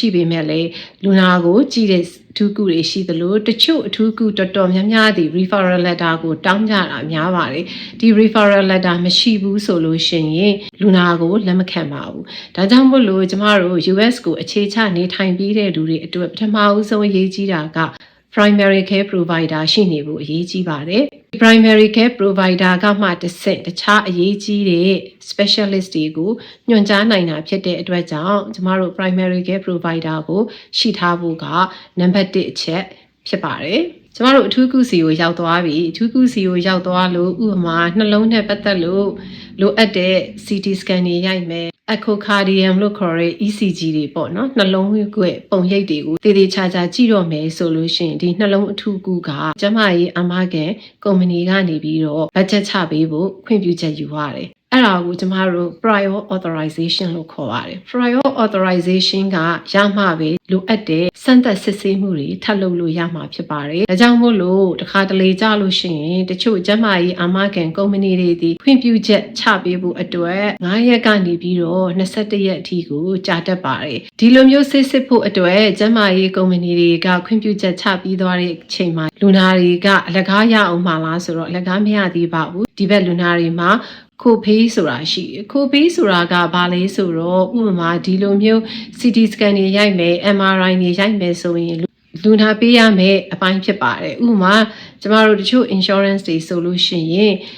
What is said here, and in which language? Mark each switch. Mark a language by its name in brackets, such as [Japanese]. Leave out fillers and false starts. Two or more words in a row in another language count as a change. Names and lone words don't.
[Burmese] ပေမဲ့လည်းလူနာကိုကြည့်တဲ့အထူးကုတွေရှိသလိုတချို့အထူးကုတော်တော်များများဒီ [English] referral letter [Burmese] ကိုတောင်းကြတာများပါတယ်ဒီ [English] referral letter [Burmese] မရှိဘူးဆိုလို့ရှိရင်လူနာကိုလက်မခံပါဘူးဒါကြောင့်မို့လို့ကျမတို့ US ကိုအခြေချနေထိုင်ပြီးတဲ့လူတွေအတွက်ပထမဦးဆုံးအရေးကြီးတာက [English] primary care provider [Burmese] ရှိနေဖို့အရေးကြီးပါတယ် [English] primary care provider [Burmese] ကမှတခြားအရေးကြီးတဲ့ specialist တွေကိုညွှန်ကြားနိုင်တာဖြစ်တဲ့အတွက်ကြောင့်ကျမတို့ [English] primary care provider [Burmese] ကိုရှိထားဖို့ကနံပါတ်1အချက်ဖြစ်ပါတယ်ကျမတို့အထူးကုစီကိုရောက်သွားပြီအထူးကုစီကိုရောက်သွားလို့ဥပမာနှလုံးနဲ့ပတ်သက်လို့လိုအပ်တဲ့ [English] CT scan [Burmese] တွေရိုက်မယ် echocardiogram လို့ခေါ်တဲ့ ECG တွေပေါ့နော်နှလုံး ကွယ်ပုံရိပ်တွေကိုတည်တည်ချာချာကြည့်တော့မယ်ဆိုလို့ရှိရင်ဒီနှလုံးအထူးကုကကျမကြီးအာမခံကုမ္ပဏီကနေပြီးတော့ဘတ်ဂျက်ချပေးဖို့ခွင့်ပြုချက်ယူရတယ်အဲ့ဒါကိုကျမတို့ [English] prior authorization [Burmese] လို့ခေါ်ပါတယ် [English] prior authorization [Burmese] ကရမှပဲလိုအပ်တဲ့စမ်းသပ်စစ်ဆေးမှုတွေထပ်လုပ်လို့ရမှာဖြစ်ပါတယ်ဒါကြောင့်မို့လို့တခါတလေကြလို့ရှိရင်တချို့ကျမကြီးအာမခံကုမ္ပဏီ တွေဒီခွင့်ပြုချက်ချပေးဖို့အတွက်9ရက်ကနေပြီးတော့21ရက်အထိကိုကြာတတ်ပါတယ်ဒီလိုမျိုးစစ်ဖို့အတွက်ကျမကြီးကုမ္ပဏီတွေကခွင့်ပြုချက်ချပြီးသွားတဲ့အချိန်မှာလူနာတွေကအလကားရအောင်မှာလားဆိုတော့အလကားမရသေးပါဘူးဒီဘက်လူနာတွေမှာကိုဖေးဆိုတာရှိတယ်ကိုဖေးဆိုတာကဘာလဲဆိုတော့ဥပမာဒီလိုမျိုး [English] CT scan [Burmese] တွေရိုက်မယ် MRI တွေရိုက်မယ်ဆိုရင်လူနာပေးရမယ်အပိုင်းဖြစ်ပါတယ်ဥပမာကျမတို့တချို့ insurance တွေဆိုလို့ရှိရင်